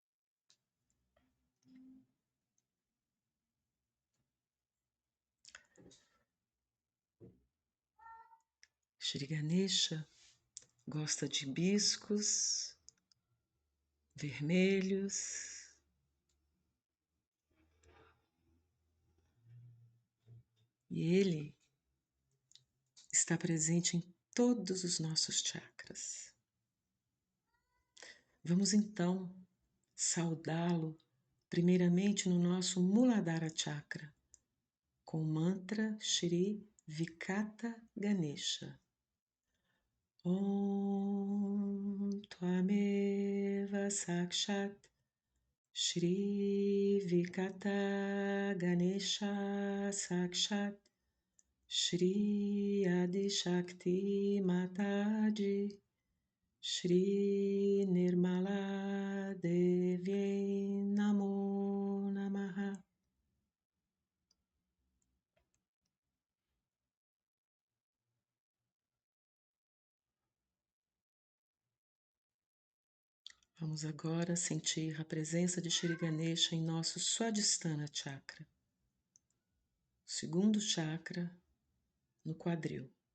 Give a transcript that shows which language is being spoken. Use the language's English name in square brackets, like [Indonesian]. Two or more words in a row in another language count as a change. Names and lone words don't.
[Portuguese] Shri Ganesha gosta de hibiscos vermelhos e ele está presente em todos os nossos chakras. Vamos então saudá-lo primeiramente no nosso Muladhara Chakra com o mantra Shri Vikata Ganesha. [Sanskrit] ॐ त्वमेव साक्षात् श्री विकट गणेश साक्षात् श्री आदि शक्ति माताजी श्री निर्मला देवी नमो नमः. [Portuguese] Vamos agora sentir a presença de Shri Ganesha em nosso Swadhisthana Chakra, segundo chakra no quadril.